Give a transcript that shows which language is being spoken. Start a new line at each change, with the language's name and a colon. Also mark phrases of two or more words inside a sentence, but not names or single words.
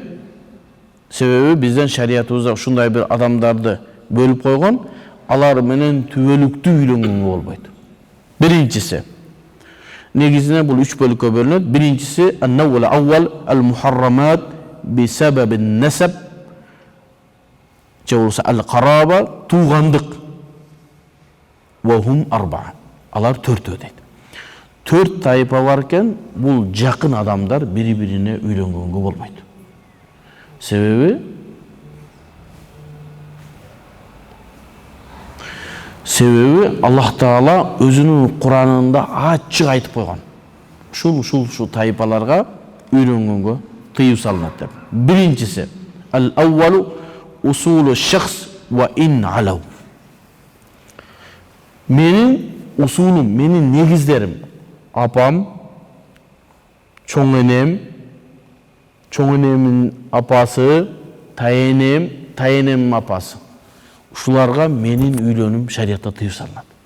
Kyrgyz: Себеби бизден шариятыбызда ушундай бир адамдарды бөлүп койгон, алар менен түбөлүктүү үйлөнгөнгө болбойт. Биринчиси, негизинен бул үч бөлүккө бөлүнөт.
Arabic: Биринчиси النوع الأول المحرمات بسبب النسب,
Kyrgyz: же болбосо
Arabic: ал-караба, туугандык. وهن أربع.
Kyrgyz: Алар төртөө дейт. Төрт тайпа бар экен, бул жакын адамдар бири-бирине үйлөнгөнгө болбойт. Себеби Аллах Таала өзүнүн Куранында ачык айтып койгон. Ушул тайпаларга үйлөнгөнгө тыюу салынат деп.
Arabic: Биринчиси الأول أصول الشخص وإن علوا.
Kyrgyz: Менин усулум, менин негиздерим, апам, чоң энем, чоң энемин апасы, тайенем, тайенемин апасы. Ушуларга менин үйлөнүм шариятта тыюу салынат.